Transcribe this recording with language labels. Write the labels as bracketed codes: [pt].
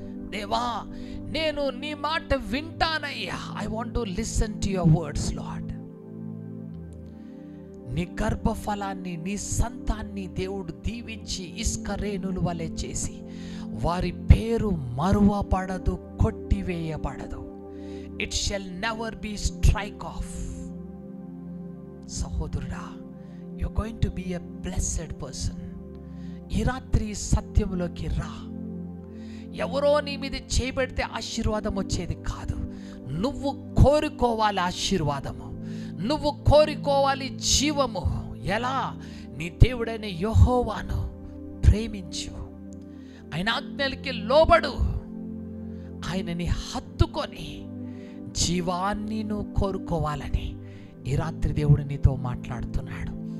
[te] దేవా, నేను నీ మాట వింటానయ్యా. [en] I want to listen to your words Lord. [te] నీ గర్భఫలాన్ని, నీ సంతాన్ని దేవుడు దీవించి ఇసుక రేణుల వలె చేసి వారి పేరు మరువబడదు, కొట్టివేయబడదు. [en] It shall never be strike off. [te] సహోదరుడా, [en] you're going to be a blessed person. [te] ఈ రాత్రి సత్యములోకి రా. ఎవరో నీ మీద చేయబడితే ఆశీర్వాదం వచ్చేది కాదు. నువ్వు కోరుకోవాలి ఆశీర్వాదము, నువ్వు కోరుకోవాలి జీవము. ఎలా? నీ దేవుడైన యెహోవాను ప్రేమించు, ఆయన ఆజ్ఞలకి లోబడు, ఆయనని హత్తుకొని జీవాన్ని నువ్వు కోరుకోవాలని ఈ రాత్రి దేవుడు నీతో మాట్లాడుతున్నాడు.